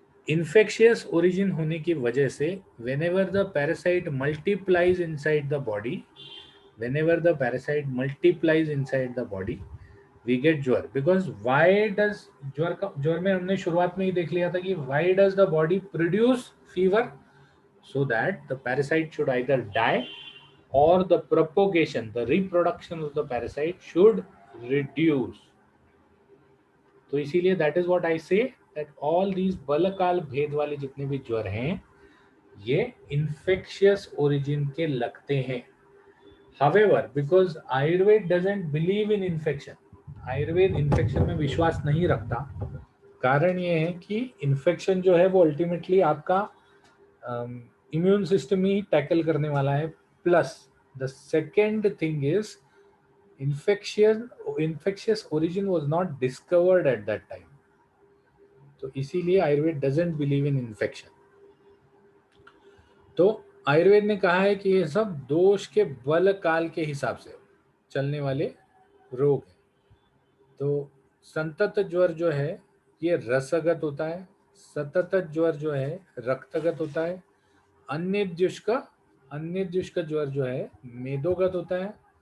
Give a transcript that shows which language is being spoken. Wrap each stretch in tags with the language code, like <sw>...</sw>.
<hi>Infectious origin होने की वजह से</hi> <en>whenever the parasite multiplies inside the body, whenever the parasite multiplies inside the body, we get jwar. Because why does</en> <hi>ज्वर में हमने शुरुआत में ही देख लिया था कि</hi> <en>why does the body produce fever? So that the parasite should either die or the propagation, the reproduction of the parasite should reduce.</en> <hi>तो इसीलिए</hi> <en>that is what I say that all these</en> <hi>बलकाल भेद वाले जितने भी ज्वर हैं ये infectious origin के लगते हैं.</hi> <en>However, because Ayurveda doesn't believe in infection,</en> <hi>Ayurveda infection में विश्वास नहीं रखता. कारण ये है कि इन्फेक्शन जो है वो अल्टीमेटली आपका इम्यून सिस्टम ही टैकल करने वाला है.</hi> <en>Plus the second thing is infectious origin was not discovered at that time.</en> <hi>तो इसीलिए</hi> <en>Ayurveda doesn't believe in infection.</en> <hi>तो आयुर्वेद ने कहा है कि ये सब दोष के बल काल के हिसाब से चलने वाले रोग हैं. तो संतत ज्वर जो है ये रसगत होता है, सतत ज्वर जो है रक्तगत होता है, अन्य ज्वर जो है मेदोगत होता है.</hi>